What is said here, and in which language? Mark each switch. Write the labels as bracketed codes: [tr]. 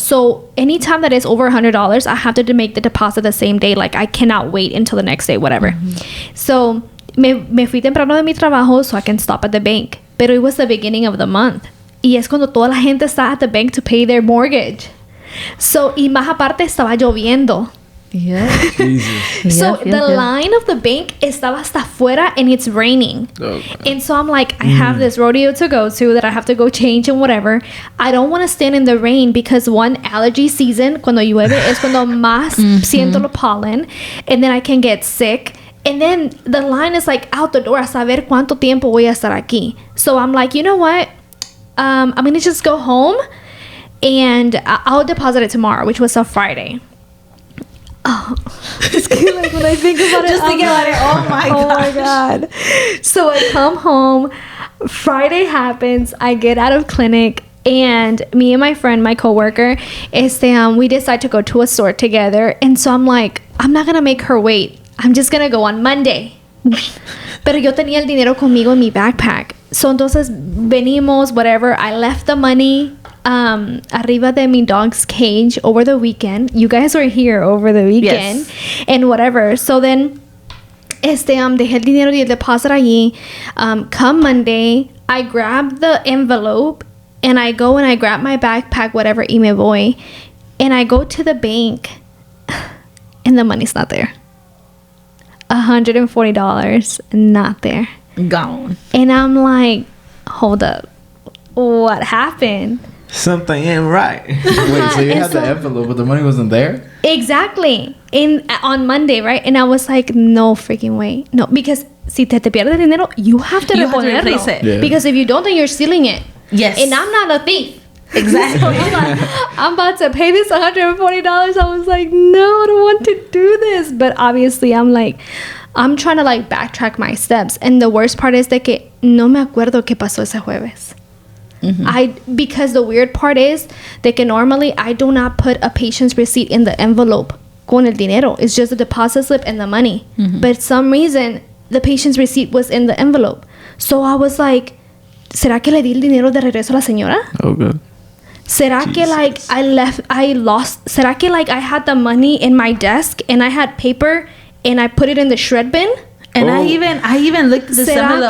[en] So anytime that is over $100, I have to make the deposit the same day. Like, I cannot wait until the next day, whatever. So [es] me fui temprano de mi trabajo [en] so I can stop at the bank. Pero it was the beginning of the month. [es] Y es cuando toda la gente está [en] at the bank to pay their mortgage. [es] So, y más aparte estaba lloviendo. [en] Yeah. Jesus. So the line of the bank [es] estaba hasta afuera [en] and it's raining. Oh, and so I'm like, I have this rodeo to go to that I have to go change and whatever. I don't want to stand in the rain because one, allergy season, [es] cuando llueve, es cuando más siento lo [en] pollen. And then I can get sick. And then the line is like out the door [es] a saber cuánto tiempo voy a estar aquí. [en] So I'm like, you know what? I'm going to just go home and I'll deposit it tomorrow, which was a Friday. Oh, like when I think about it, Just thinking about it, oh my god. So I come home, Friday happens, I get out of clinic, and me and my friend, my coworker, we decide to go to a store together. And so I'm like, I'm not gonna make her wait. I'm just gonna go on Monday. [es] Pero yo tenía el dinero conmigo en mi backpack. [en] So [es] entonces venimos, [en] whatever. I left the money [es] arriba de mi [en] dog's cage over the weekend. You guys were here over the weekend. Yes. And whatever. So then [es] dejé el dinero y el deposit allí. [en] Come Monday, I grab the envelope and I go and I grab my backpack, whatever, [es] y me voy. [en] And I go to the bank and the money's not there. $140 not there. Gone. And I'm like, hold up, what happened? Something ain't right. Wait, so you had the envelope, but the money wasn't there? Exactly. On Monday, right? And I was like, no freaking way. No, because [es] si te pierdes dinero, [en] you have to replace it. Yeah. Because if you don't, then you're stealing it. Yes. And I'm not a thief. Exactly. So I'm like, I'm about to pay this $140. I was like, no, I don't want to do this. But obviously, I'm trying to like backtrack my steps. And the worst part is [es] de que no me acuerdo qué pasó ese jueves. [en] Because the weird part is [es] de que [en] normally I do not put a patient's receipt in the envelope [es] con el dinero. [en] It's just a deposit slip and the money. But for some reason, the patient's receipt was in the envelope. [es] So I was like, ¿será que le di el dinero de regreso a la señora? [en] Oh, good. [es] ¿Será que [en] like I lost? [es] ¿Será que [en] like I had the money in my desk and I had paper and I put it in the shred bin? And I even looked at this envelope.